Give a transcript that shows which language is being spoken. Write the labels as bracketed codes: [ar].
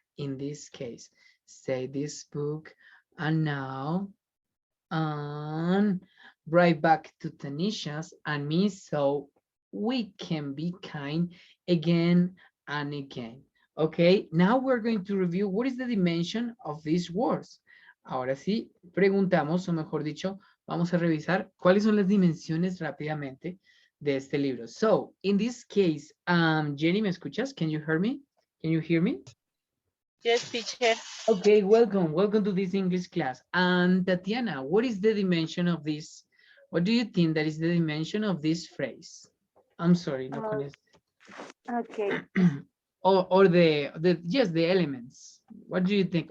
[en] In this case, say this book, and now and right back to Tanisha's and me, so we can be kind again and again. Okay, now we're going to review what is the dimension of these words. [es] Ahora sí, preguntamos, o mejor dicho, vamos a revisar cuáles son las dimensiones rápidamente de este libro. [en] So, in this case, Jenny, [es] ¿me escuchas? [en] Can you hear me? Can you hear me? Yes, teacher. Okay, welcome to this English class. And Tatiana, what is the dimension of this? What do you think that is the dimension of this phrase? I'm sorry, no con Okay. or the elements. What do you think?